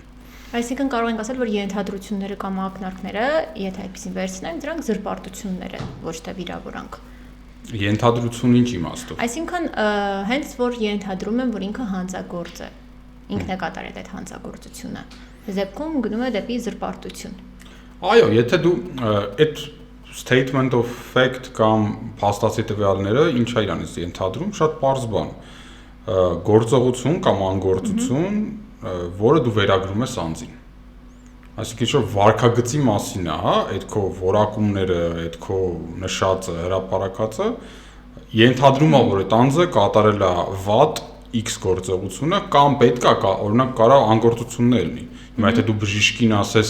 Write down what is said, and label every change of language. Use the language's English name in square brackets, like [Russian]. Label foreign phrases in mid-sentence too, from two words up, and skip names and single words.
[Armenian] Այսինքն կարող ենք ասել, որ ենթադրությունները կամ ակնարկները, եթե այդպեսին վերցնենք, դրանք զրպարտություններ են, ոչ թե վիրավորանք։ Ենթադրություն ինչ իմաստով։ Այսինքն հենց որ ենթադրում են, որ ինքը հանցագործ է, ինքն է կատարել այդ հանցագործությունը։ Այս դեպքում գնում է դեպի զրպարտություն։ Այո, եթե դու այդ [English] statement of fact [Armenian] կամ փաստացի տվյալները ինչ է իրանից ենթադրում, շատ པարզ բան։ Գործողություն կամ անգործություն, որը դու վերագրում ես անձին։ Այսինքն ինչ-որ վարքագծի մասին է, հա, այդ քո որակումները, այդ քո նշածը, հրապարակածը ենթադրում է, որ այդ անձը կատարել է վատ X գործողությունը կամ պետք է օրինակ կարող անգործություններ լինի։ Հիմա եթե դու բժիշկին ասես